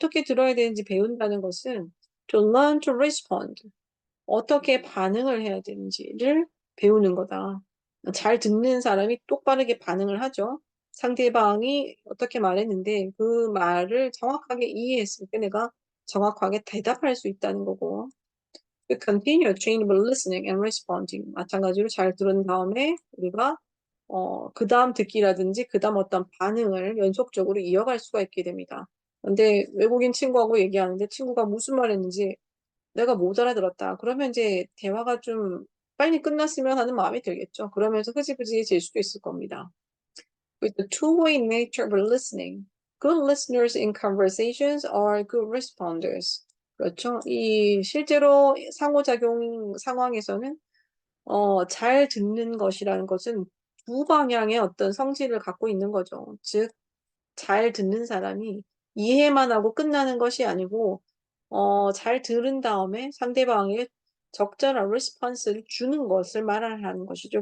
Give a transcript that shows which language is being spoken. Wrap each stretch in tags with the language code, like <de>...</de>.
<ko>어떻게 들어야 되는지 배운다는 것은</ko> <en>to learn to respond.</en> <ko>어떻게 반응을 해야 되는지를 배우는 거다. 잘 듣는 사람이 똑바르게 반응을 하죠. 상대방이 어떻게 말했는데 그 말을 정확하게 이해했을 때 내가 정확하게 대답할 수 있다는 거고.</ko> <en>To continue chain of listening and responding.</en> <ko>마찬가지로 잘 들은 다음에 우리가 그 다음 듣기라든지 그 다음 어떤 반응을 연속적으로 이어갈 수가 있게 됩니다. 근데 외국인 친구하고 얘기하는데 친구가 무슨 말 했는지 내가 못 알아들었다. 그러면 이제 대화가 좀 빨리 끝났으면 하는 마음이 들겠죠. 그러면서 흐지부지해질 수도 있을 겁니다.</ko> <en>With the two-way nature of listening, good listeners in conversations are good responders.</en> <ko>그렇죠. 이 실제로 상호작용 상황에서는 잘 듣는 것이라는 것은 두 방향의 어떤 성질을 갖고 있는 거죠. 즉, 잘 듣는 사람이 이해만 하고 끝나는 것이 아니고, 잘 들은 다음에 상대방에게 적절한 리스폰스를 주는 것을 말하는 것이죠.</ko>